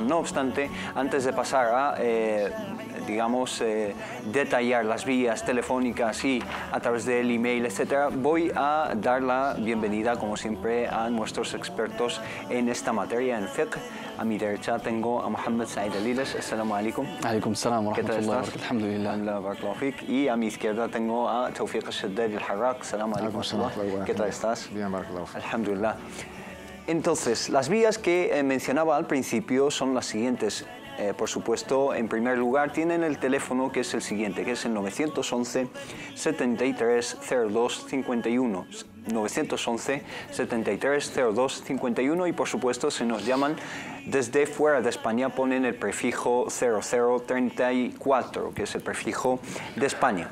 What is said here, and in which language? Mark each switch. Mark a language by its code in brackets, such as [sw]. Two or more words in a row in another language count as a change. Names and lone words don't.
[es] No obstante, antes de pasar a, detallar las vías telefónicas y a través del email, etc., voy a dar la bienvenida, como siempre, a nuestros expertos en esta materia, en fiqh. A mi derecha tengo a Mohammed Said Aliles. [ar] السلام عليكم. عليكم السلام ورحمة الله وبركاته. الحمد لله. بارك الله. [es] Y a mi izquierda tengo a Tawfiq al-Shaddad al-Harraq. [ar] السلام عليكم. [es] ¿Qué tal estás? Bien, barakallahu. Alhamdulillah. Entonces, las vías que mencionaba al principio son las siguientes. Por supuesto, en primer lugar, tienen el teléfono que es el siguiente, que es el 911 73 02 51. 911 73 02 51, y por supuesto, si nos llaman desde fuera de España, ponen el prefijo 0034, que es el prefijo de España.